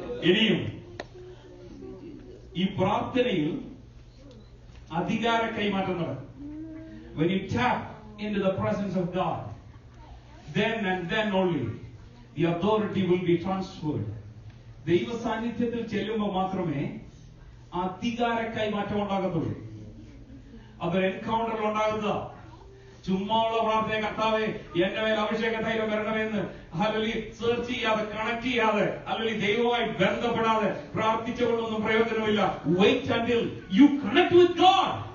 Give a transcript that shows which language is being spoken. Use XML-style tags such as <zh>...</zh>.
<ml>ഇനിയും ഈ പ്രാർത്ഥനയിൽ അധികാര കൈമാറ്റം നടക്കും.</ml> <en>When you tap into the presence of God, then and then only the authority will be transferred.</en> <ml>ദൈവ സാന്നിധ്യത്തിൽ ചെല്ലുമ്പോൾ മാത്രമേ അധികാര കൈമാറ്റം ഉണ്ടാകത്തുള്ളൂ. അതൊരു എൻകൗണ്ടറിൽ ഉണ്ടാകുക. ചുമ്മാ ഉള്ള പ്രാർത്ഥന, കർത്താവേ എന്റെ മേൽ അഭിഷേക തൈലം വരണമെന്ന് അല്ലെങ്കിൽ സെർച്ച് ചെയ്യാതെ, കണക്ട് ചെയ്യാതെ, അല്ലെങ്കിൽ ദൈവവുമായി ബന്ധപ്പെടാതെ പ്രാർത്ഥിച്ചുകൊണ്ടൊന്നും പ്രയോജനമില്ല.</ml> <en>Wait until you connect with God.</en>